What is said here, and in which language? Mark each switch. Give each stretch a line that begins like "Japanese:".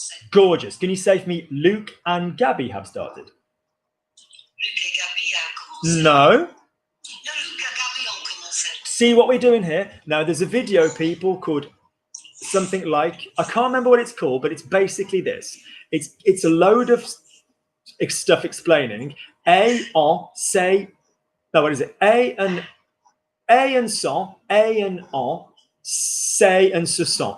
English: Gorgeous. Can you say for me, Luke and Gabby have started?
French: Luc et Gabi a commencé.
English: No.
French: Non, Luc et Gabi ont commencé.
English: See what we're doing here? Now, there's a video, people, called something like, I can't remember what it's called, but it's basically this. It's a load of stuff explaining A, en, say, no, what is it? A and sans, A and en, say and se sent.